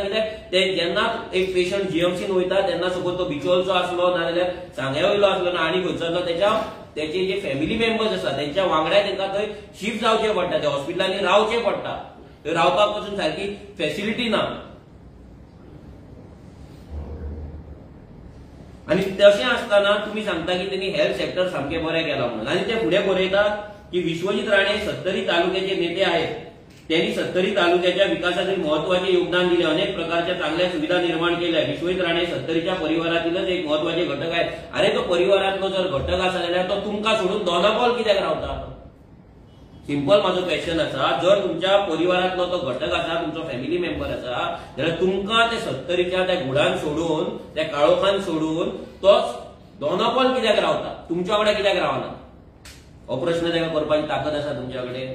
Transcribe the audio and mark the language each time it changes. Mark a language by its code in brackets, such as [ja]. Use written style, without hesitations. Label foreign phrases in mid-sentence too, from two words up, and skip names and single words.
[kok] कित्याक ते जेन्ना एक पेशंट जीएमसीन वयता तेन्ना सपोज तो बिचोलचो आसलो नाजाल्यार सांग्या वयलो आसलो ना आनी खंयचो आसलो, त्याचे जे [en] family members [kok] आसा त्यांच्या वांगडा तांकां थंय शिफ्ट जावचें पडटा, त्या हॉस्पिटलांनी रावचें पडटा. थंय रावपाक पासून सारकी फॅसिलिटी ना. आणि तशें आसतना तुम्ही सांगता की त्यांनी [en] health sector [kok] सामकें बरें केलां म्हणून, आनी ते फुडें बरयतात की [mr] विश्वजीत राणे सत्तरी तालुक्याचे नेते आहेत, त्यांनी सत्तरी तालुक्याच्या विकासासाठी महत्वाचे योगदान दिले, अनेक प्रकारच्या चांगल्या सुविधा निर्माण केल्या. विश्वजीत राणे सत्तरीच्या परिवारातीलच एक महत्वाचे घटक आहेत. [kok] अरे तो परिवारातलो जर घटक आसा जाल्यार तो तुमकां सोडून दोनापावल कित्याक रावता? सिंपल माझो क्वेश्चन आसा. जर तुमच्या परिवारातलो तो घटक आसा, तुमचो [en] family member [kok] आसा, जाल्यार तुमकां ते सत्तरीच्या त्या गुडान सोडून, त्या काळोखान सोडून तोच दोनापावल कित्याक रावता? तुमच्या वांगडा कित्याक रावना? हो प्रश्न ताका करपाची ताकद आसा तुमच्या कडेन.